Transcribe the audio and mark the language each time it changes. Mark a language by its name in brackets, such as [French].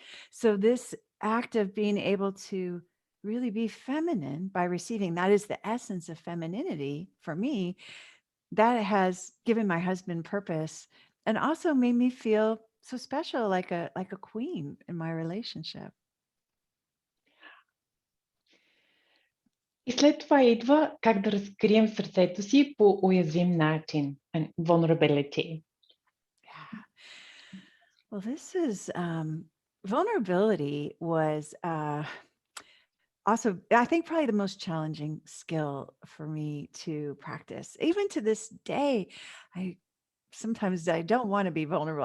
[English] So this act of being able to really be feminine by receiving, that is the essence of femininity for me, that has given my husband purpose and also made me feel so special, like a queen in my relationship. [Bulgarian] И след това идва как да разкрием сърцето си по уязвим начин. [English] Vulnerability. Yeah. Well, this is vulnerability was also, I think, probably the most challenging skill for me to practice. Even to this day, sometimes I don't want to be vulnerable.